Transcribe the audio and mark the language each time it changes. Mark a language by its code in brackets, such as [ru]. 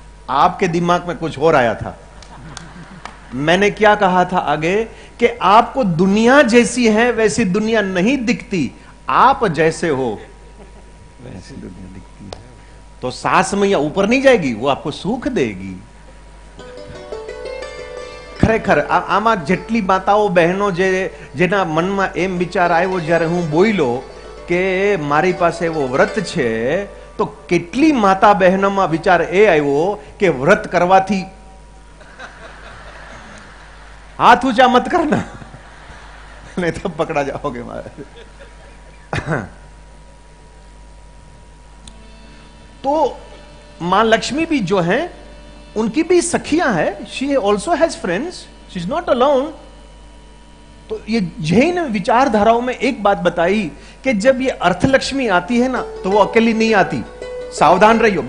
[hi] आपके दिमाग में कुछ और आया था। मैंने क्या कहा था आगे, कि आपको दुनिया जैसी है वैसी दुनिया नहीं दिखती, आप जैसे हो वैसी दुनिया दिखती है। तो सास मैया ऊपर नहीं जाएगी, वो आपको सुख देगी। [gu] खरेखर आमा जेटली माताओ बहनों जेना मन में एम विचार આવ્યો જ્યારે હું બોલ્યો કે મારી પાસે એવો વ્રત છે, તો કેટલી માતા બહેનોમાં વિચાર એ આવ્યો કે વ્રત કરવાથી, [hi] हाथ ऊंचा मत करना नहीं तो पकड़ा जाओगे महाराज। तो मां लक्ष्मी भी जो है उनकी भी सखियां है, [en] She also has friends, she is not alone. [hi] तो ये जैन विचारधाराओं में एक बात बताई कि जब ये अर्थलक्ष्मी आती है ना, तो वो अकेली नहीं आती, सावधान रहियो।